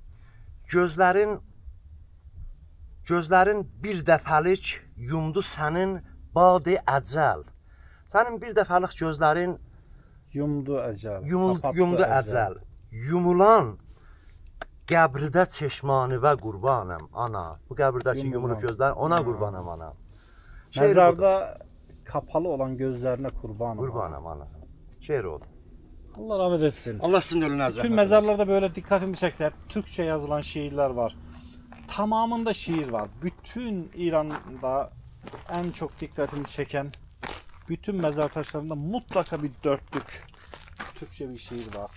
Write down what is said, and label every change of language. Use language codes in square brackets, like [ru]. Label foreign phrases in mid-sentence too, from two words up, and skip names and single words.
[az] Gözlərin bir dəfəlik yumdu sənin badi əcəl. Sənin bir dəfəlik gözlərin Yumdu əcəl. Yumdu əcəl. Yumulan qəbridə çeşmanivə qurbanəm ana. Bu qəbirdəki yumulub gözlərin ona qurbanəm ana. [tr] Mezarda kapalı olan gözlerine kurbanım. [az] Qurbanəm ana. Şeir oldu. [tr] Allah rahmet etsin. [az] Allah sizin ölünüzü rahmet [tr] Bütün mezarlarda böyle dikkatimi çekti. Hep Türkçe yazılan şiirler var. Tamamında şiir var. Bütün İran'da en çok dikkatimi çeken bütün mezar taşlarında mutlaka bir dörtlük Türkçe bir şiir var.